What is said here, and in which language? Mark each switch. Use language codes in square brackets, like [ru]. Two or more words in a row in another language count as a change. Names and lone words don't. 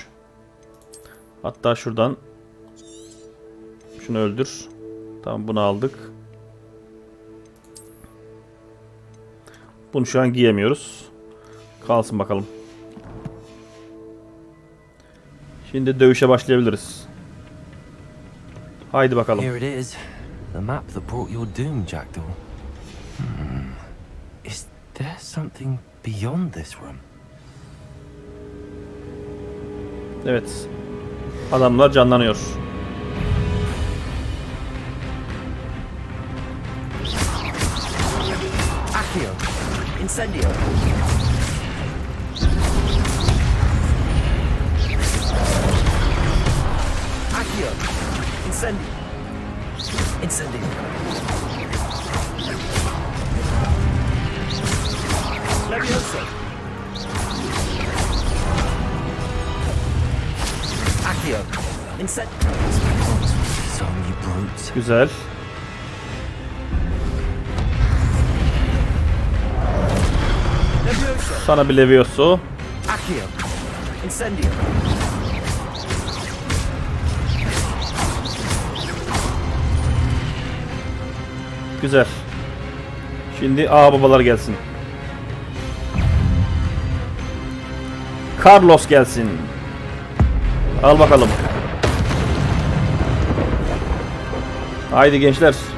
[tr] Hatta şuradan şunu öldür. Tamam, bunu aldık. Bunu şu an giyemiyoruz. Kalsın bakalım. Şimdi dövüşe başlayabiliriz. Haydi bakalım. [en] Here it is. The map that brought your doom, Jackdaw. Is there something beyond this room? [tr] Evet. Adamlar canlanıyor. Accio. Incendio. Accio. Incendio. Incendio. Levioso. Accio. Incendio. [en] Some you brutes. [tr] Güzel. Levioso. Sana bir Levioso. Accio. Incendio. Güzel. Şimdi babalar gelsin. Carlos gelsin. Al bakalım. Haydi gençler.